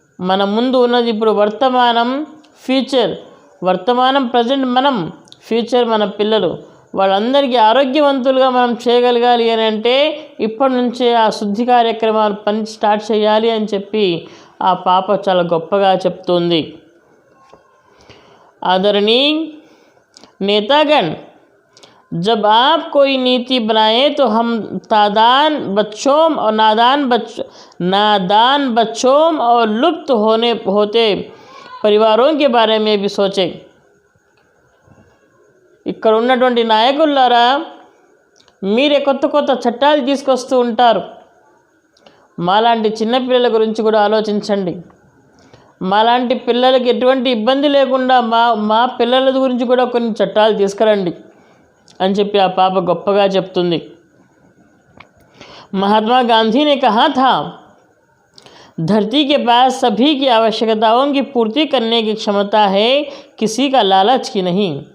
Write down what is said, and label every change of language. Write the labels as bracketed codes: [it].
[te] మన ముందు ఉన్నది ఇప్పుడు వర్తమానం, ఫ్యూచర్. వర్తమానం ప్రజెంట్ మనం, ఫ్యూచర్ మన పిల్లలు. వాళ్ళందరికీ ఆరోగ్యవంతులుగా మనం చేయగలగాలి అని అంటే ఇప్పటి నుంచే ఆ శుద్ధి కార్యక్రమాలు స్టార్ట్ చేయాలి అని చెప్పి ఆ పాప చాలా గొప్పగా చెప్తుంది. [hi] आदरणीय नेतागण, जब आप कोई नीति बनाएं तो हम नादान बच्चों और लुप्त होते परिवारों के बारे में भी सोचें। [te] ఇక్కడ ఉన్నటువంటి నాయకులారా, మీరే కొత్త కొత్త చట్టాలు తీసుకొస్తూ ఉంటారు. మాలాంటి చిన్నపిల్లల గురించి కూడా ఆలోచించండి. మాలాంటి పిల్లలకి ఎటువంటి ఇబ్బంది లేకుండా మా పిల్లల గురించి కూడా కొన్ని చట్టాలు తీసుకురండి అని చెప్పి ఆ పాప గొప్పగా చెప్తుంది. [hi] महात्मा गांधी ने कहा था, धरती के पास सभी की आवश्यकताओं की पूर्ति करने की क्षमता है, किसी का लालच की नहीं.